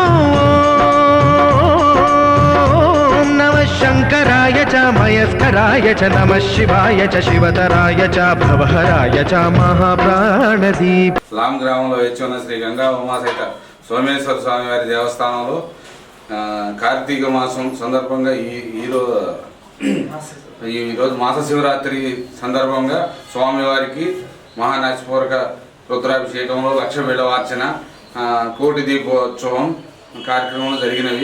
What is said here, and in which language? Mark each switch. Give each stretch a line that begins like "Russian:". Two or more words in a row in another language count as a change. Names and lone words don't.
Sanskrit: शंकराय च मयस्कराय च नमः शिवाय च शिवतराय च भवहराय च महाप्राणदीप.
Telugu: లాం గ్రామంలో వేచి ఉన్న శ్రీ గంగా ఉమా సహిత సోమేశ్వర స్వామి వారి దేవస్థానంలో కార్తీక మాసం సందర్భంగా ఈరోజు మాస శివరాత్రి సందర్భంగా స్వామివారికి మహానాచపూర్వక రుద్రాభిషేకంలో 1,00,000 బిళ్ళవార్చన, కోటి దీపోత్సవం కార్యక్రమంలో జరిగినవి.